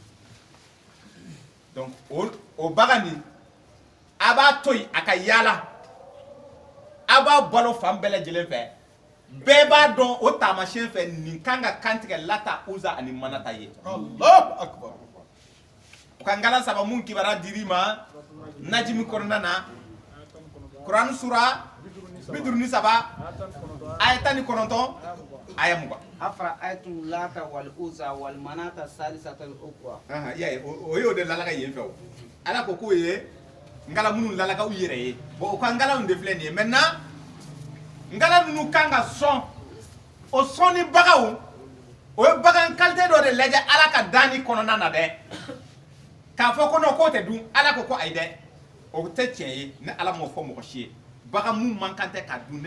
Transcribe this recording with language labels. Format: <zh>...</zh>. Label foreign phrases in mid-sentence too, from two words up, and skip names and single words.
<bm>donc o bagan nin a b'a to yen a ka yaala a b'a balo fan bɛɛ lajɛlen fɛ bɛɛ b'a dɔn o taamasiyɛn fɛ nin kan ka kantigɛ Lata Uza ani Manata ye</bm> <ar>الله أكبر.</ar> <bm>u ka ngala saba mun kibara dir'i ma Najimi kɔnɔna na Kuran sura 53 aya 19 aya 20</bm> <ar>أفرأيتم اللات والعزى ومناة الثالثة الأخرى</ar> <bm>o y'o de lalaga yen fɛ o ala ko k'o ye ngala minnu lalaga u yɛrɛ ye bon o ka ngala de filɛ nin ye maintenant ngala ninnu kan ka sɔn o sɔnni bagaw o ye bagan qualité dɔ de lajɛ ala ka danni kɔnɔna na dɛ k'a fɔ ko non k'o tɛ dun ala ko ayi dɛ o tɛ tiɲɛ ye ni ala m'o fɔ mɔgɔ si ye bagan mun man kan tɛ ka dun ne</bm>